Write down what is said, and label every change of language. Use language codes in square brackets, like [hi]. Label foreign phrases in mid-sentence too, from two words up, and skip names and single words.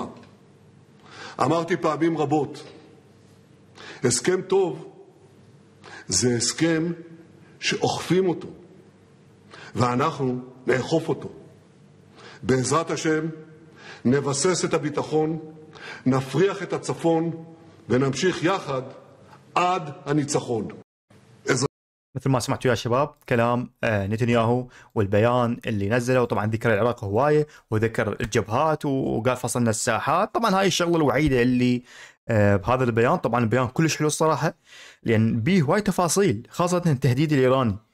[he] אמרתי פעמים רבות, הסכם טוב זה הסכם שאוכפים אותו, ואנחנו נאכוף אותו. בעזרת השם נבסס את הביטחון, נפריח את הצפון ונמשיך יחד עד הניצחון. [ar] مثل ما سمعتوا يا شباب كلام نتنياهو والبيان اللي نزله، وطبعا ذكر العراق هوايه وذكر الجبهات وقال فصلنا الساحات. طبعا هاي الشغله الوحيده اللي بهذا البيان. طبعا البيان كلش حلو الصراحه، لان به هواي تفاصيل، خاصه التهديد الايراني.